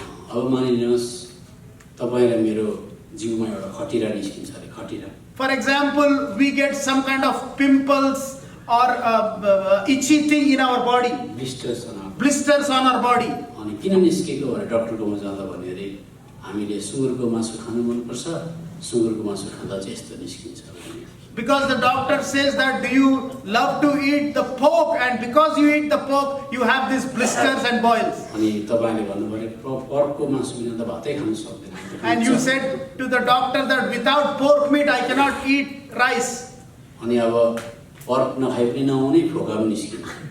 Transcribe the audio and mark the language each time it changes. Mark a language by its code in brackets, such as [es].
[ne] अब मानिलिनुहोस् तपाईँ र मेरो जिउमा एउटा खटिरा निस्किन्छ अरे खटिरा। [en] For example, we get some kind of pimples or itchy thing in our body. Blisters on our body. [ne] अनि किन निस्केको भनेर डाक्टरकोमा जाँदा भन्यो अरे हामीले सुँगुरको मासु खानु मनपर्छ, सुँगुरको मासु खाँदा चाहिँ यस्तो निस्किन्छ। [en] Because the doctor says that, do you love to eat the pork, and because you eat the pork you have these blisters and boils. [ne] अनि तपाईले भन्नुभयो पर्कको मासु बिना त भातै खान सक्दैन। [en] And you said to the doctor that without pork meat I cannot eat rice. [ne] अनि अब पर्क नखाइ पनि नहुने, फोका पनि निस्किन्छ।